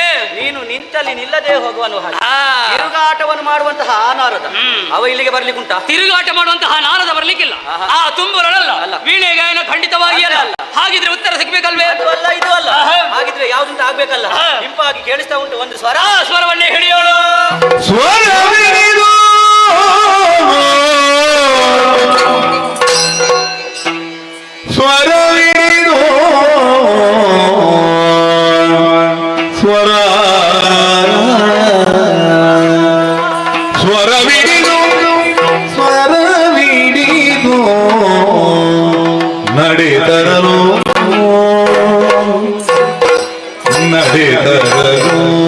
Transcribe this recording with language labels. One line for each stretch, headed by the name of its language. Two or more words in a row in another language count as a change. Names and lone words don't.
Kannada: ನೀನು ನಿಂತಲ್ಲಿ ನಿಲ್ಲದೆ ಹೋಗುವನು. ತಿರುಗಾಟವನ್ನು ಮಾಡುವಂತಹ ಆ ನಾರದ ಅವ ಇಲ್ಲಿಗೆ ಬರ್ಲಿಕ್ಕುಂಟ? ತಿರುಗಾಟ ಮಾಡುವಂತಹ ನಾರದ ಬರ್ಲಿಕ್ಕಿಲ್ಲ. ಆ ತುಂಬುರಳಲ್ಲ, ವೀಣೆ ಗಾಯನ ಖಂಡಿತವಾಗಿ ಅಲ್ಲ. ಹಾಗಿದ್ರೆ ಉತ್ತರ ಸಿಗ್ಬೇಕಲ್ವೇ? ಅದು ಅಲ್ಲ, ಇದು ಅಲ್ಲ. ಹಾಗಿದ್ರೆ ಯಾವ್ದಂತ ಆಗ್ಬೇಕಲ್ಲ. ಹಿಂಪಾಗಿ ಕೇಳಿಸ್ತಾ ಉಂಟು ಒಂದು ಸ್ವರ. ಸ್ವರವನ್ನೇ ಹಿಡಿಯೋಳು. ಸ್ವರವಿರಿದು ಸ್ವರವಿರಿದು ಸ್ವರ ಸ್ವರವಿರಿದು ಸ್ವರವಿರಿದು ನಡೆದರಲು ನಡೆದರಲು